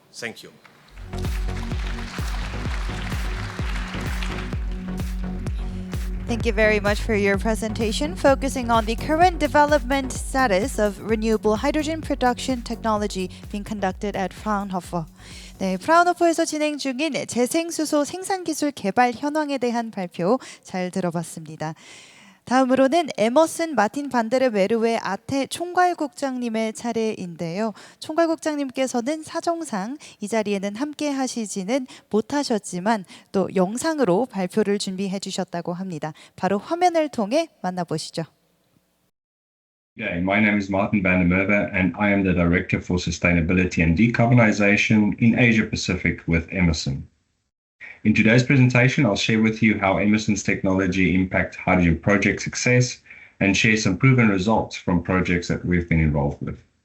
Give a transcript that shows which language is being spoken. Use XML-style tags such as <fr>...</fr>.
<en>Thank you. Thank you very much for your presentation, focusing on the current development status of renewable hydrogen production technology being conducted at Fraunhofer.</en> <ko>네, 프라운호퍼에서 진행 중인 재생수소 생산기술 개발 현황에 대한 발표 잘 들어봤습니다. 다음으로는 에머슨 마틴 반데르 메르의 아테 총괄국장님의 차례인데요. 총괄국장님께서는 사정상 이 자리에는 함께 하시지는 못하셨지만 또 영상으로 발표를 준비해 주셨다고 합니다. 바로 화면을 통해 만나보시죠.</ko> <en>Yeah, my name is Martin van der Merwe, and I am the Director for Sustainability and Decarbonization in Asia Pacific with Emerson. In today's presentation, I'll share with you how Emerson's technology impacts hydrogen project success and share some proven results from projects that we've been involved with.</en>